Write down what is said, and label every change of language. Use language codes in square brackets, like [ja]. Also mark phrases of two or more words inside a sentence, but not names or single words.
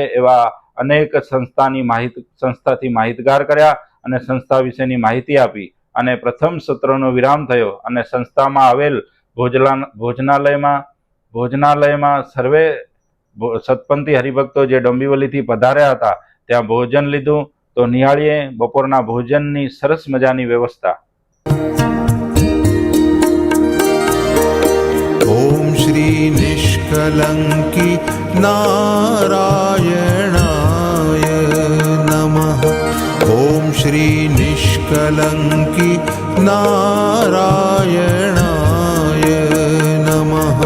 [gu] એવા અનેક સંસ્થાથી માહિતગાર કર્યા અને સંસ્થા વિશેની માહિતી આપી અને પ્રથમ સત્રનો વિરામ થયો અને સંસ્થામાં આવેલ ભોજનાલયમાં સર્વે સતપંથી હરિભક્તો જે ડોંબીવલીથી પધાર્યા હતા ત્યાં ભોજન લીધું. તો નિહાળીએ બપોરના ભોજનની સરસ મજાની વ્યવસ્થા. [sa] ॐ श्री निष्कलङ्की नारायणाय नमः. ॐ श्री निष्कलङ्की नारायणाय नमः.